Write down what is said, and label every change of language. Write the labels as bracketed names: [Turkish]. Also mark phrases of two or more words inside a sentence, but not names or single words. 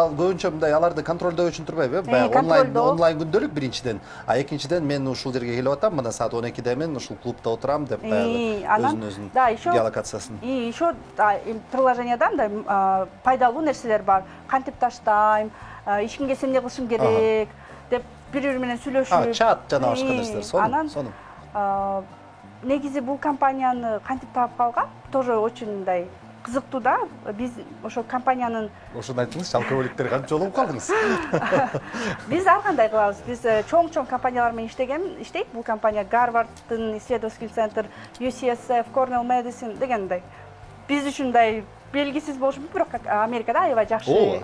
[Kyrgyz] Бул көбүнчө мындай аларды контролдоо үчүн турбайбы? Баягы онлайн күндөлүк биринчиден, экинчиден мен ушул жерге келип атам, мына саат 12-де мен ушул клубда отурам деп баягы өзүнүн геолокациясын. Ишо приложениеда мындай пайдалуу нерселер бар. Кантип таштайм, эч кимге сен эмне кылышың керек деп бири-бири менен сүйлөшүп. Чат жана башка нерселер. Сонун. Негизи бул компанияны кантип таап калган? [Russian] Тоже очень [Kyrgyz] мындай кызыктуу да. Биз ошо компаниянын ошону айтыңызчы, алкоголиктер канча жолугуп калдыңыз? Биз ар кандай кылабыз. Биз чоң ккомпаниялар менен иштейт. Бул компания Гарварддын [Russian] исследовательский центр, [Kyrgyz] UCSF, Cornell Medicine дегендей. Биз үчүн мындай белгисиз болушу мүмкүн, бирок Америкада аябай жакшы